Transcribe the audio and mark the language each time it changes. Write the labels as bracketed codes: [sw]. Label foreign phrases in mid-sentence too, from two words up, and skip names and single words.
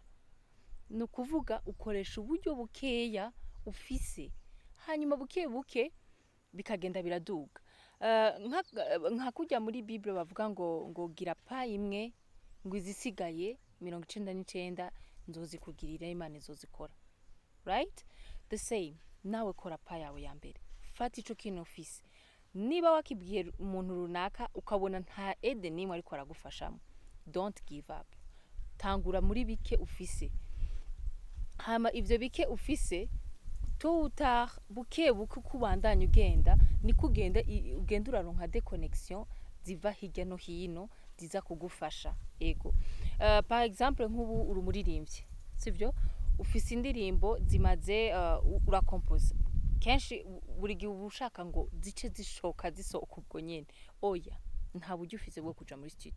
[rn] Ni ukuvuga ukoresha uburyo bukeya ufise, hanyuma buke buke bikagenda biraduga. Nka kurya muri Bible bavuga ngo gira pa imwe ngo izisigaye 99 nzozikugirira, Imana izozikora, [en] right? The same, [rn] nawe kora pa yawe ya mbere, fata ico kintu ufise. Niba wakibwiye umuntu runaka ukabona nta aide nimwe ariko aragufashamo, [en] don't give up, [rn] tangura muri bike ufise, hama ivyo bike ufise [fr] tôt ou tard [rn] buke buke kubandanya ugenda niko ugenda uraronka déconnexion ziva hirya no hino ziza kugufasha. Ego [fr] par exemple [rn] nk'ubu uri umuririmbyi, sivyo, ufise indirimbo zimaze urakompoza kenshi, buri gihe uba ushaka ngo zice zishoka zisohoka ubwo nyene, oya, nta buryo ufise bwo kuja muri studio.